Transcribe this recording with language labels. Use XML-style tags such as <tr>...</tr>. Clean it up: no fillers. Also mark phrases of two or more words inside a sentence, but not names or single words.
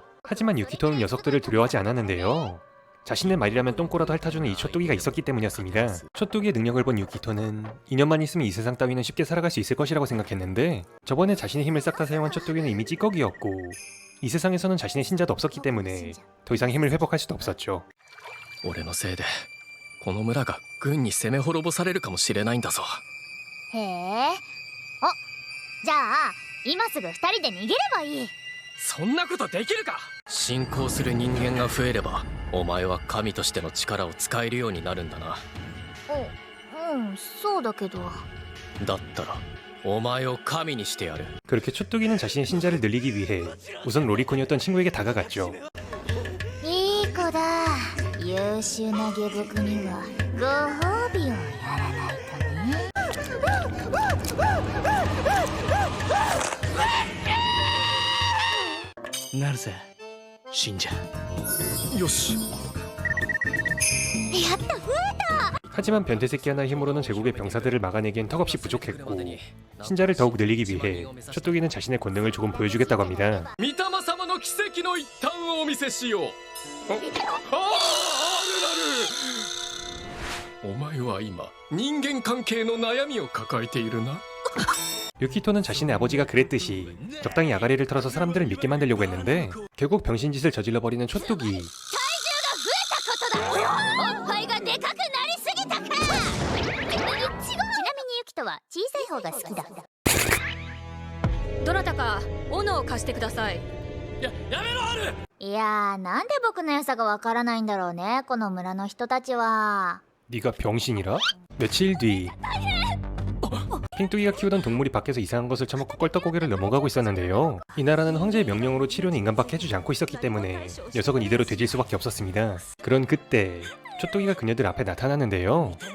<ko>하지만 유키토는 녀석들을 두려워하지 않았는데요. 자신의 말이라면 똥꼬라도 핥아주는 이 촛뚜기가 있었기 때문이었습니다. 촛뚜기의 능력을 본 유키토는 2년만 있으면 이 세상 따위는 쉽게 살아갈 수 있을 것이라고 생각했는데 저번에 자신의 힘을 싹 다 사용한 촛뚜기는 이미 찌꺼기였고 이 세상에서는 자신의 신자도 없었기 때문에 더 이상 힘을 회복할 수도 없었죠.</ko> <ja>俺のせいでこの村が軍に攻め滅ぼされるかもしれないんだぞ。へえ。じゃあ今すぐ2人で逃げればいい。そんなことできるか。信仰する人間が増えればお前は神としての力を使えるようになるんだな。そうだけど。だったらお前を神にしてやる。</ja> <ko>그렇게 촛독이는 자신의 신자를 늘리기 위해 우선 로리콘이었던 친구에게 다가갔죠.</ko> <ja>いい子だ。優秀な下僕にはご褒美をやらないとね。なるぜ信者。よし。やった、増え</ja> <ko>하지만 변태새끼 하나의 힘으로는 제국의 병사들을 막아내기엔 턱없이 부족했고 신자를 더욱 늘리기 위해 촛독이는 자신의 권능을 조금 보여주겠다고 합니다.</ko> <ja>御霊様の奇跡の一端をお見せしよう。あるお前は今人間関係の悩みを抱えているな。</ja> <ko>유키토는 자신의 아버지가 그랬듯이 적당히 아가리를 털어서 사람들을 믿게 만들려고 했는데 결국 병신짓을 저질러버리는 촛독이</ko> <ja>おっぱいがでかくなりすぎたか。ちなみにユキトは小さい方が好きだ。どなたか斧を貸してください。やめろアル。いやー、なんで僕の良さがわからないんだろうね、この村の人たちは。</ja> <ko>네가 병신이라? 며칠 뒤 핑뚜기가 키우던 동물이 밖에서 이상한 것을 처먹고 껄떡고개를 넘어가고 있었는데요. 이 나라는 황제의 명령으로 치료는 인간밖에 해주지 않고 있었기 때문에 녀석은 이대로 되질 수밖에 없었습니다. 그런 그때 촛독이가 그녀들 앞에 나타났는데요.</ko>